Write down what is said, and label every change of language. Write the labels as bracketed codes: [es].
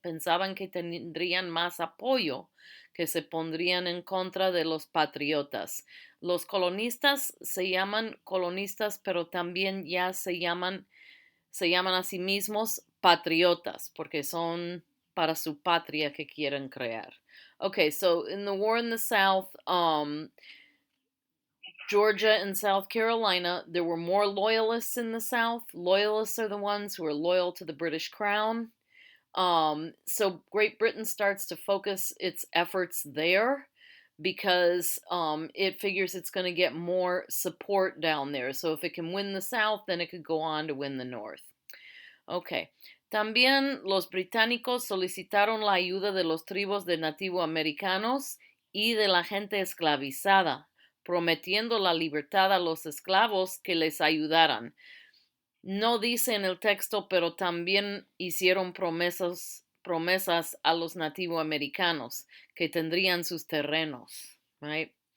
[es] Pensaban que tendrían más apoyo, que se pondrían en contra de los patriotas. Los colonistas se llaman colonistas, pero también ya se llaman a sí mismos patriotas, porque son para su patria que quieren crear. [en] Okay, so in the war in the South, Georgia and South Carolina, there were more loyalists in the South. Loyalists are the ones who are loyal to the British Crown. So Great Britain starts to focus its efforts there because it figures it's going to get more support down there. So if it can win the South, then it could go on to win the North. Ok. [es] También los británicos solicitaron la ayuda de los tribus de nativoamericanos y de la gente esclavizada, prometiendo la libertad a los esclavos que les ayudaran. No dice en el texto, pero también hicieron promesas a los nativoamericanos que tendrían sus terrenos, right?